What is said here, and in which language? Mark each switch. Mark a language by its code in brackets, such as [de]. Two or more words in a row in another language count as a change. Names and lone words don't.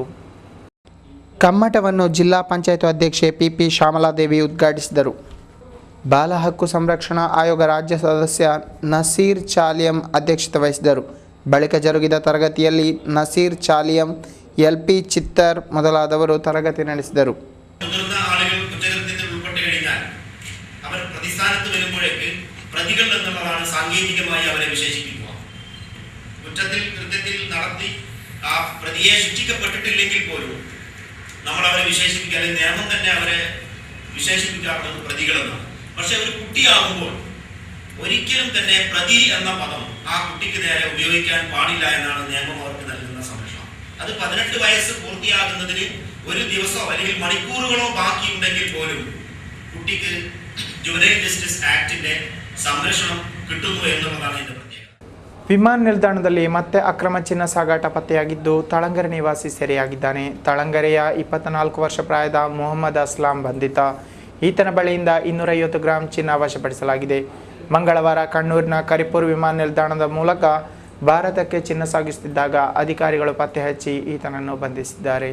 [kn] ಕಮ್ಮಟವನ್ನು ಜಿಲ್ಲಾ ಪಂಚಾಯತ್ ಅಧ್ಯಕ್ಷೆ PP ಶ್ಯಾಮಲಾದೇವಿ ಉದ್ಘಾಟಿಸಿದರು. ಬಾಲ ಹಕ್ಕು ಸಂರಕ್ಷಣಾ ಆಯೋಗ ರಾಜ್ಯ ಸದಸ್ಯ ನಸೀರ್ ಚಾಲಿಯಂ ಅಧ್ಯಕ್ಷತೆ ವಹಿಸಿದರು. ಬಳಿಕ ಜರುಗಿದ ತರಗತಿಯಲ್ಲಿ ನಸೀರ್ ಚಾಲಿಯಂ, LP ಚಿತ್ತರ್ ಮೊದಲಾದವರು ತರಗತಿ ನಡೆಸಿದರು. [ml] കുറ്റത്തിൽ കൃത്യത്തിൽ നടത്തി ആ പ്രതിയെ ശിക്ഷിക്കപ്പെട്ടിട്ടില്ലെങ്കിൽ പോലും നമ്മൾ അവരെ വിശേഷിപ്പിക്കുക, അല്ലെങ്കിൽ നിയമം തന്നെ അവരെ വിശേഷിപ്പിക്കാറുള്ളത് പ്രതികളെന്നാണ്. പക്ഷെ ഒരു കുട്ടിയാകുമ്പോൾ ഒരിക്കലും തന്നെ പ്രതി എന്ന പദം ആ കുട്ടിക്ക് നേരെ ഉപയോഗിക്കാൻ പാടില്ല എന്നാണ് നിയമം അവർക്ക് നൽകുന്ന സംരക്ഷണം. അത് 18 വയസ്സ് പൂർത്തിയാകുന്നതിന് ഒരു ദിവസമോ അല്ലെങ്കിൽ മണിക്കൂറുകളോ ബാക്കിയുണ്ടെങ്കിൽ പോലും കുട്ടിക്ക് ജുവനൈൽ ജസ്റ്റിസ് ആക്ടിന്റെ സംരക്ഷണം കിട്ടുന്നു എന്നുള്ളതാണ് ഇതിന്റെ പ്രത്യേകത. [kn] ವಿಮಾನ ನಿಲ್ದಾಣದಲ್ಲಿ ಮತ್ತೆ ಅಕ್ರಮ ಚಿನ್ನ ಸಾಗಾಟ ಪತ್ತೆಯಾಗಿದ್ದು ತಳಂಗರೆ ನಿವಾಸಿ ಸೆರೆಯಾಗಿದ್ದಾನೆ. ತಳಂಗರೆಯ 24 ವರ್ಷ ಪ್ರಾಯದ ಮೊಹಮ್ಮದ್ ಅಸ್ಲಾಂ ಬಂಧಿತ. ಈತನ ಬಳಿಯಿಂದ 250 ಗ್ರಾಂ ಚಿನ್ನ ವಶಪಡಿಸಲಾಗಿದೆ. ಮಂಗಳವಾರ ಕಣ್ಣೂರಿನ ಕರಿಪುರ್ ವಿಮಾನ ನಿಲ್ದಾಣದ ಮೂಲಕ ಭಾರತಕ್ಕೆ ಚಿನ್ನ ಸಾಗಿಸುತ್ತಿದ್ದಾಗ ಅಧಿಕಾರಿಗಳು ಪತ್ತೆ ಹಚ್ಚಿ ಈತನನ್ನು ಬಂಧಿಸಿದ್ದಾರೆ.